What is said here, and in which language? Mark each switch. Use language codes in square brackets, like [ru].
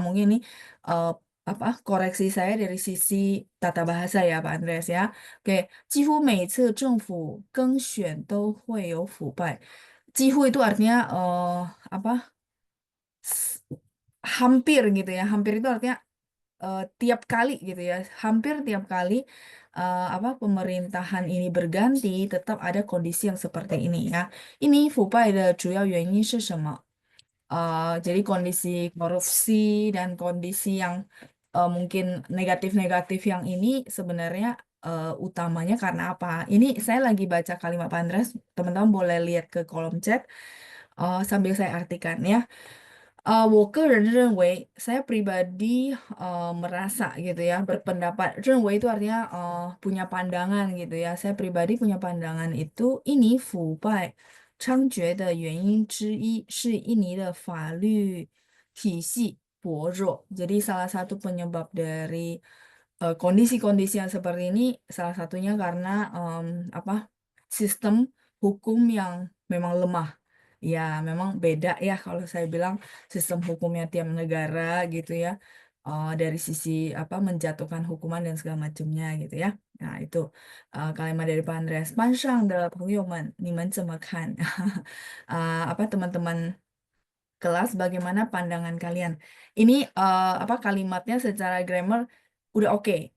[id] Mungkin ini apa koreksi saya dari sisi tata bahasa ya, Pak Andreas ya. [zh] Oke, 几乎每次政府更选都会有腐败。几乎 [id] itu artinya apa? Hampir gitu ya. Hampir itu artinya tiap kali gitu ya. Hampir tiap kali apa pemerintahan ini berganti tetap ada kondisi yang seperti ini ya. [zh] Ini 腐败的主要原因是什么? [id] Jadi kondisi korupsi dan kondisi yang mungkin negatif-negatif yang ini sebenarnya utamanya karena apa? Ini saya lagi baca kalimat Pak Andres, teman-teman boleh lihat ke kolom chat sambil saya artikan ya. [zh] 我个人认为, [id] saya pribadi merasa gitu ya, berpendapat. 认为 itu artinya punya pandangan gitu ya. Saya pribadi punya pandangan itu, [zh] 印尼腐败猖獗的原因之一是印尼的法律体系薄弱. [id] Jadi salah satu penyebab dari kondisi-kondisi yang seperti ini, salah satunya karena apa sistem hukum yang memang lemah. Ya, memang beda ya kalau saya bilang sistem hukumnya tiap negara gitu ya. Dari sisi apa menjatuhkan hukuman dan segala macamnya gitu ya. Nah, itu kalimat dari Pak Andreas. [zh] 班上的朋友们，你们怎么看? [id] Apa teman-teman kelas bagaimana pandangan kalian? Ini apa kalimatnya secara grammar udah oke.